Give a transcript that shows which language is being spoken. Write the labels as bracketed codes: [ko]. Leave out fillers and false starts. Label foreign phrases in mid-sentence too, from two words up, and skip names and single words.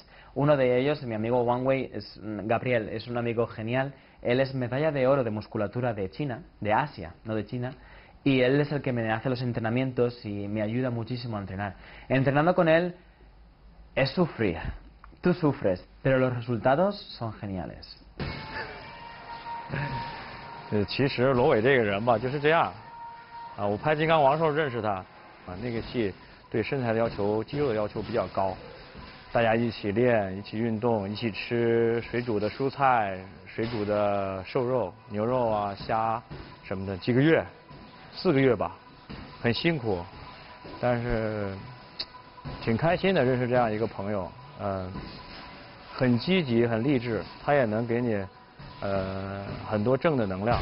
[es] Uno de ellos, mi amigo Wang Wei, es Gabriel, es un amigo genial. Él es medalla de oro de musculatura de China, de Asia, no de China. Y él es el que me hace los entrenamientos y me ayuda muchísimo a entrenar. Entrenando con él es sufrir. Tú sufres, pero los resultados son geniales. [zh] 其实罗伟这个人吧就是这样啊，我拍《金刚王》时候认识他啊，那个戏对身材的要求、肌肉的要求比较高，大家一起练、一起运动、一起吃水煮的蔬菜、水煮的瘦肉、牛肉啊、虾什么的，几个月，4个月吧，很辛苦，但是挺开心的，认识这样一个朋友，很积极、很励志，他也能给你很多正的能量。